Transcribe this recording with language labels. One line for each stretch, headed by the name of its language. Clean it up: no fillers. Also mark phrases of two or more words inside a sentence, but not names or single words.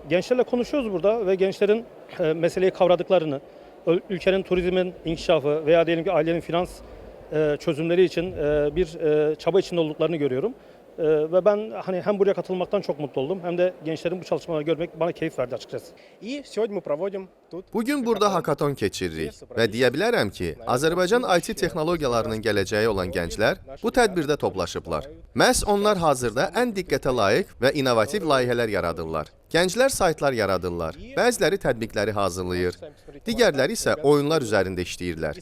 Turkish: Gençlerle konuşuyoruz burada ve gençlerin meseleyi kavradıklarını, ülkenin turizmin inkişafı veya diyelim ki ailenin finans çözümleri için bir çaba içinde olduklarını görüyorum. Ve ben hani hem buraya katılmaktan çok mutlu oldum hem de gençlerin bu çalışmaları görmek bana keyif verdi açıkçası.
Russian: И сегодня мы проводим тут
Azerbaijani: Bugün burada hakaton keçiririk və deyə bilərəm ki, Azərbaycan IT texnologiyalarının gələcəyi olan gənclər bu tədbirdə toplaşıblar. Məhz onlar hazırda ən diqqətə layiq və innovativ layihələr yaradırlar. Gənclər saytlar yaradırlar, bəziləri tətbiqləri hazırlayır, digərləri isə oyunlar üzərində işləyirlər.